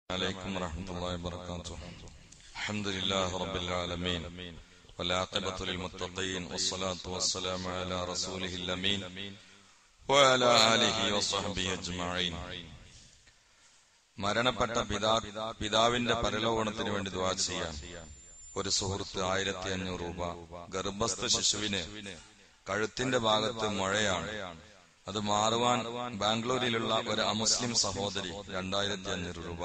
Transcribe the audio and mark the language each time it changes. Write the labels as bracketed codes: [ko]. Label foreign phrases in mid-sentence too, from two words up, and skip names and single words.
[ar] عليكم ورحمة الله وبركاته. الحمد لله رب العالمين والعاقبة للمتقين والصلاة والسلام على رسوله الأمين وعلى آله وصحبه أجمعين. [ml] മരണപ്പെട്ട പിതാവിന്റെ പരലോകണത്തിന് വേണ്ടി ദുആ ചെയ്യാൻ ഒരു സുഹൃത്ത് 1500 രൂപ. ഗർഭസ്ഥ ശിശുവിന് കഴുത്തിന്റെ ഭാഗത്ത് മുഴയാണ്, അത് മാറുവാൻ ബാംഗ്ലൂരിലുള്ള ഒരു അമുസ്ലിം സഹോദരി 2500 രൂപ.